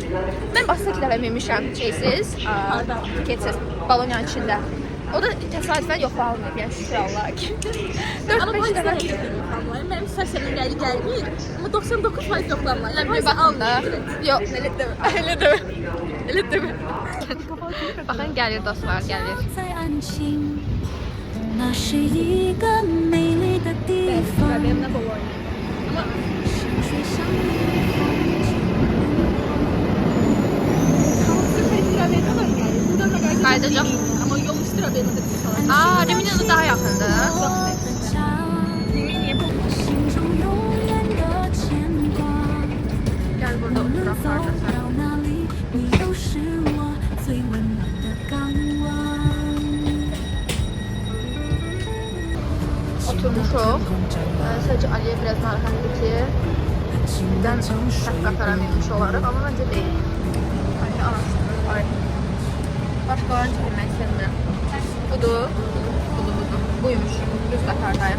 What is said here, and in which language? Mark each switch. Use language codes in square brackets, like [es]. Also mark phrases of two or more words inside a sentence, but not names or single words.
[az] Mən başqa 2 dəfə minmişəm şeysiz, tiketsiz, balonyanın içində. O da təsadüfən yoxlanılmayıb, yəni şükür Allaha ki. Amma bu 4-5 dəfə. yoxlanmalar. Mənim səsimin gəlmir. Amma 99% yoxlanmalar. Mən bir baxın da. Yox, elə demə. Elə demə. Elə demə. Baxın gəlir dostlar, gəlir. [zh] 在安心，那是一个美丽的地方。山水相依的风景。 [az] Qayıdacaq. Amma yol üstü Ravenna'da bir saat. Aa, Rimina'da daha yaxındır. [zh] 心中永远的牵挂。 [az] Gəl burada [zh] 无论 [az] oturaq [zh] 走 [az] qardaşlar. [zh] 到哪里，你都是我最温暖的港湾。 [az] oturmuşuq. Sadəcə Aliyə biraz narahatdır ki, bizdən səhv qatara minmiş olaraq, amma məncə deyil. Aliyə araşdırır. Başqalarını çəkmək istəmirəm. Budur. Buymuş. Düz qatardayım.